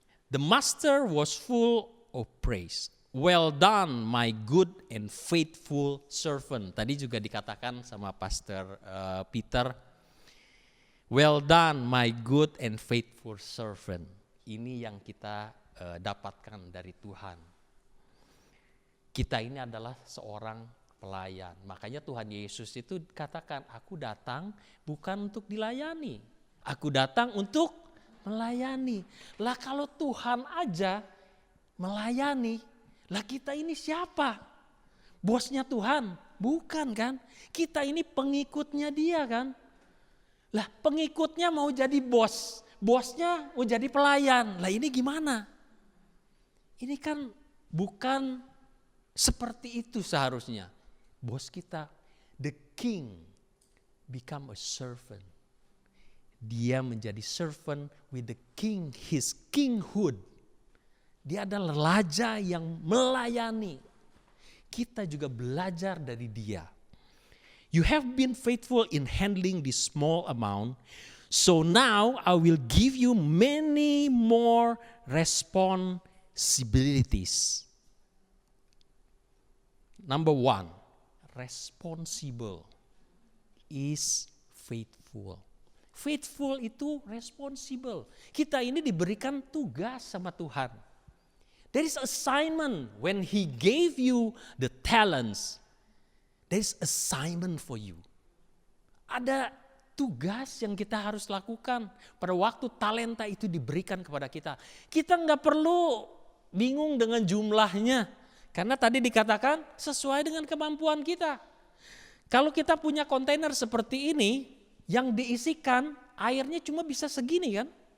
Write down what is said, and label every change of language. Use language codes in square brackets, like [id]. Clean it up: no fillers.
[en] The master was full of praise. Well done my good and faithful servant. [id] Tadi juga dikatakan sama Pastor Peter. [en] Well done my good and faithful servant. [id] Ini yang kita dapatkan dari Tuhan. Kita ini adalah seorang pelayan. Makanya Tuhan Yesus itu katakan, aku datang bukan untuk dilayani. Aku datang untuk melayani. Lah kalau Tuhan aja melayani, lah kita ini siapa? Bosnya Tuhan? Bukan kan? Kita ini pengikutnya dia kan? Lah pengikutnya mau jadi bos, bosnya mau jadi pelayan. Lah ini gimana? Ini kan bukan seperti itu seharusnya. Bos kita, [en] the king, become a servant. [id] Dia menjadi [en] servant with the king, his kinghood. [id] Dia adalah raja yang melayani. Kita juga belajar dari dia. [en] You have been faithful in handling this small amount, so now I will give you many more responsibilities. Number 1, responsible is faithful. Faithful itu responsible. [id] Kita ini diberikan tugas sama Tuhan. [en] There is assignment when He gave you the talents. There is assignment for you. [id] Ada tugas yang kita harus lakukan pada waktu talenta itu diberikan kepada kita. Kita nggak perlu bingung dengan jumlahnya. Karena tadi dikatakan sesuai dengan kemampuan kita. Kalau kita punya kontainer seperti ini, yang diisikan airnya cuma bisa segini kan.